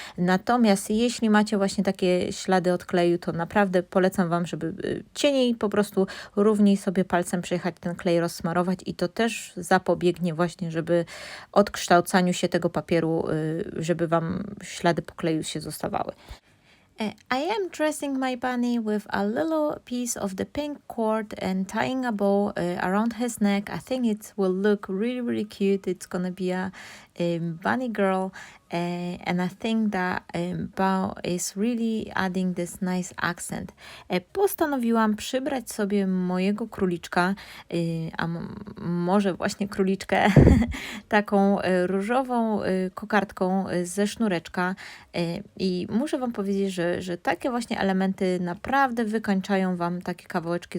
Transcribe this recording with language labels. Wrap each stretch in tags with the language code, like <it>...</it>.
<pl>Natomiast jeśli macie właśnie takie ślady od kleju, to naprawdę polecam Wam, żeby cieniej po prostu równiej sobie palcem przejechać ten klej, rozsmarować i to też zapobiegnie właśnie, żeby odkształcaniu się tego papieru, żeby Wam ślady po kleju się zostawały.</pl> <en>I am dressing my bunny with a little piece of the pink cord and tying a bow around his neck. I think it will look really, really cute. It's gonna be a bunny girl. And I think that bow is really adding this nice accent.</en> <pl>Postanowiłam przybrać sobie mojego króliczka, a może właśnie króliczkę, taką różową kokardką ze sznureczka. I muszę Wam powiedzieć, że takie właśnie elementy naprawdę wykańczają Wam takie kawałeczki.</pl>